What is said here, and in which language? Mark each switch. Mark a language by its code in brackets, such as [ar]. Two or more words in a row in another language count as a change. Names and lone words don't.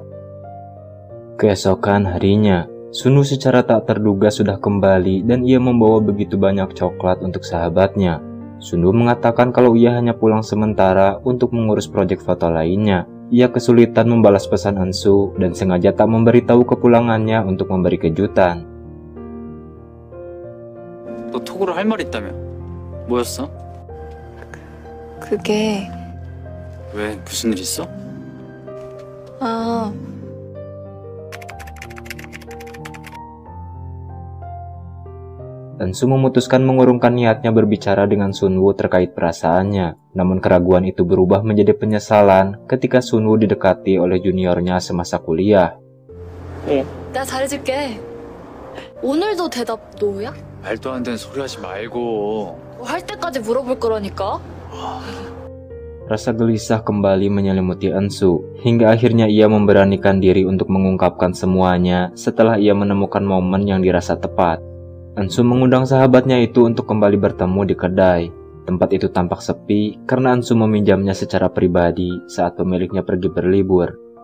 [id] Keesokan harinya, Sunwoo secara tak terduga sudah kembali dan ia membawa begitu banyak coklat untuk sahabatnya. Sunwoo mengatakan kalau ia hanya pulang sementara untuk mengurus proyek foto lainnya. Ia kesulitan membalas pesan Ansu dan sengaja tak memberitahu kepulangannya untuk memberi kejutan. [ko] 너 톡으로 할 말 있다며? 뭐였어? 그게... 왜 무슨 일 있어? 아... [id] Ensu memutuskan mengurungkan niatnya berbicara dengan Sunwoo terkait perasaannya. Namun keraguan itu berubah menjadi penyesalan ketika Sunwoo didekati oleh juniornya semasa kuliah. [ko] 내가 잘해줄게. 오늘도 대답 노야? 말도 안 되는 소리 하지 말고. 할 때까지 물어볼 거라니까. [id] Rasa gelisah kembali menyelimuti Ensu, hingga akhirnya ia memberanikan diri untuk mengungkapkan semuanya setelah ia menemukan momen yang dirasa tepat. Ensu mengundang sahabatnya itu untuk kembali bertemu di kedai. Tempat itu tampak sepi karena Ensu meminjamnya secara pribadi saat pemiliknya pergi berlibur.